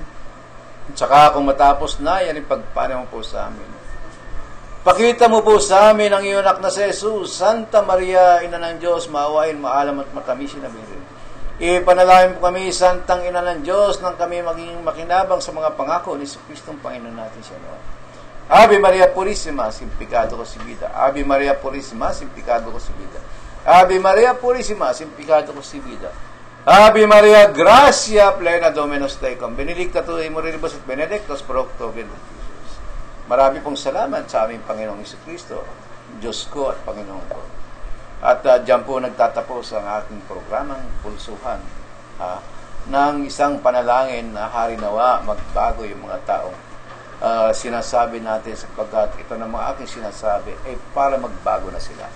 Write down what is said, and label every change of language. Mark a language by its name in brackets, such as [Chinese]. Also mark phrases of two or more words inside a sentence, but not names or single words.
[Filipino] At saka kung matapos na, yan ang pagpanaw mo po sa amin. Pakita mo po sa amin ang iyong anak na si Jesus, Santa Maria, Ina ng Diyos, maawain, maalam at matamisin na birin. Ipanalangin po kami, Santang Ina ng Diyos, nang kami maging makinabang sa mga pangako ni Kristong Panginoon natin siya noon. [Spanish] Ave Maria Purísima, sin pecado concebida. Ave Maria Purísima, sin pecado concebida. Ave Maria Purísima, sin pecado concebida. [Latin] Ave Maria Gracia plena Dominus tecum. Benedicta tu in mulieribus et benedictus fructus ventris Jesus. [Filipino] Marami pong salamat sa aming Panginoong Jesucristo, Diyos ko at Panginoon ko. At diyan po nagtatapos ang ating programang Pulsuhan ng isang panalangin na hari nawa magbago yung mga tao. Sinasabi natin sapagkat ito na mga aking sinasabi ay para magbago na sila.